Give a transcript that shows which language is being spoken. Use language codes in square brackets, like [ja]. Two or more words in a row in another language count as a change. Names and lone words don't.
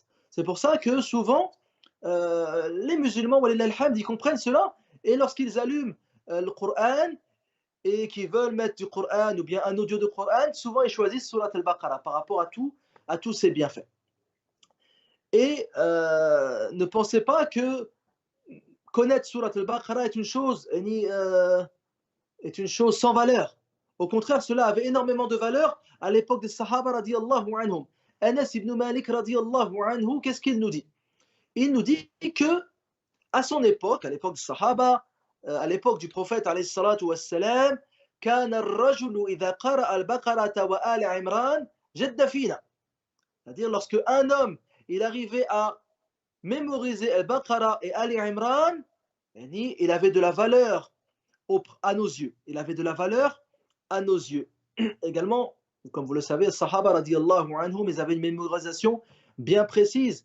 [fr] C'est pour ça que souvent, les musulmans, [ar] ولله الحمد, [fr] ils comprennent cela, et lorsqu'ils allument le Coran et qu'ils veulent mettre du Coran ou bien un audio de Coran, souvent ils choisissent surat al-Baqarah par rapport à tous ses bienfaits. Et ne pensez pas que connaître surat al-Baqarah est une chose sans valeur. Au contraire, cela avait énormément de valeur à l'époque des Sahaba [ar] رضي الله عنهم. [fr] Anas ibn Malik [ar] رضي الله عنه, [fr] qu'est-ce qu'il nous dit? Il nous dit que à son époque, à l'époque des Sahaba, à l'époque du prophète [ar] عليه الصلاة والسلام, كان الرجل إذا قرأ البقرة وآل عمران جد فينا. [fr] C'est-à-dire lorsque un homme il arrivait à mémoriser Al-Baqarah et Ali Imran, il avait de la valeur à nos yeux. Il avait de la valeur à nos yeux. Également, comme vous le savez, les Sahaba [ar] رضي الله عنهم, [fr] ils avaient une mémorisation bien précise.